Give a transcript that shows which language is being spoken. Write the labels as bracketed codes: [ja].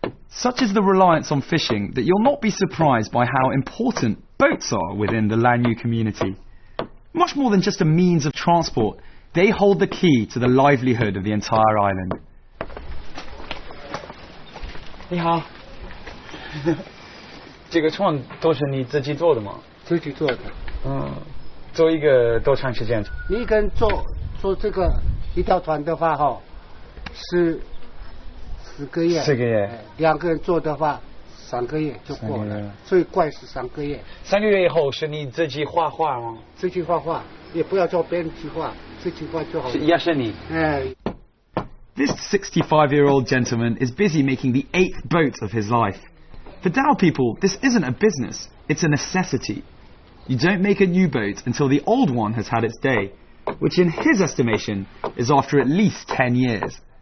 [en] Such is the reliance on fishing that you'll not be surprised by how important boats are within the Lanyu community. Much more than just a means of transport, they hold the key to the livelihood of the entire island. [zh] 你好，这个船都是你自己做的吗？自己做的。做一个多长时间？你一个人做这个一条船的话，是 10个月。 4个月。 2个人做的话，3个月就过了。最快是3个月。 3个月以后是你自己画画吗？自己画画，也不要叫别人去画，自己画就好了。也是你。 [en] This 65-year-old gentleman is busy making the 8th boat of his life. For Dao people, this isn't a business, it's a necessity. You don't make a new boat until the old one has had its day, which in his estimation is after at least 10 years.